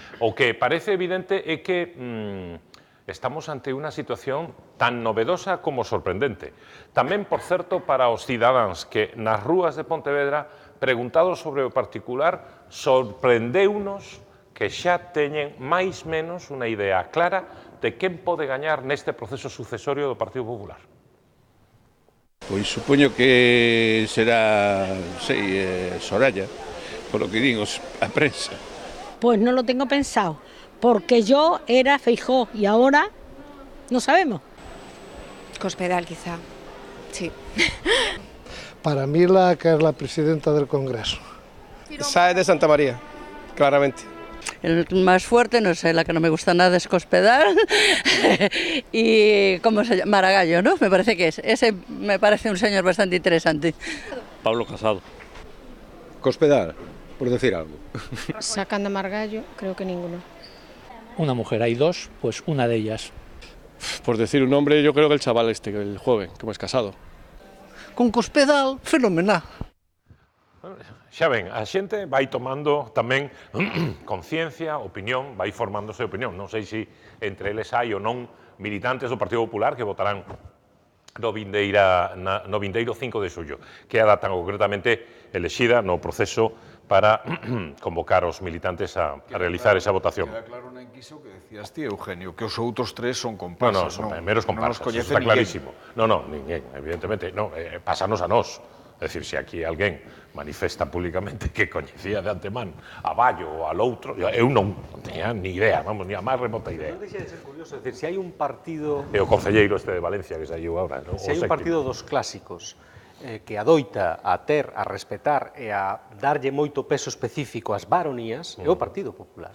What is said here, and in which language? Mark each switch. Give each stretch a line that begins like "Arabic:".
Galician: O que parece evidente é que estamos ante unha situación tan novedosa como sorprendente. Tamén, por certo, para os cidadáns que nas rúas de Pontevedra, preguntados sobre o particular, sorprendeunos que xa teñen máis menos unha idea clara de quen pode gañar neste proceso sucesorio do Partido Popular. Pois supoño que será, Soraya, por lo que din a prensa.
Spanish: Pues no lo tengo pensado, porque yo era Feijóo y ahora no sabemos. Cospedal, quizá, sí. Para mí que es la presidenta del Congreso. Sáenz de Santa María, claramente. El más fuerte, no sé, la que no me gusta nada es Cospedal y ¿cómo se llama? Margallo, ¿no? Me parece que es. Ese me parece un señor bastante interesante. Pablo Casado. Cospedal, por decir algo. Sacando a Margallo, creo que ninguno. Una mujer, hay 2, pues una de ellas. Por decir un nombre, yo creo que el chaval el joven, como es Casado. Con Cospedal, fenomenal.
Galician: Xa ven, a xente vai tomando tamén conciencia, opinión, vai formándose opinión. Non sei se entre eles hai ou non militantes do Partido Popular que votarán no vindeiro 5 de xullo, que é a data concretamente elexida no proceso para convocar os militantes a realizar esa votación. Queda claro na enquiso que decías ti, Eugenio, que os outros 3 son comparsas. Non, son meros comparsas, está clarísimo. Non, ninguén, evidentemente, pásanos a nós. É dicir, se aquí alguén manifesta públicamente que coñecía de antemán a Ballo ou al outro, eu non teña ni idea, vamos, ni a máis remota idea. Non deixa de ser curioso, é dicir, se hai un partido... E o concelleiro este de Valencia que saiu agora, non? Se hai un partido dos clásicos que adoita a respetar e a darlle moito peso específico ás baronías, é o Partido Popular.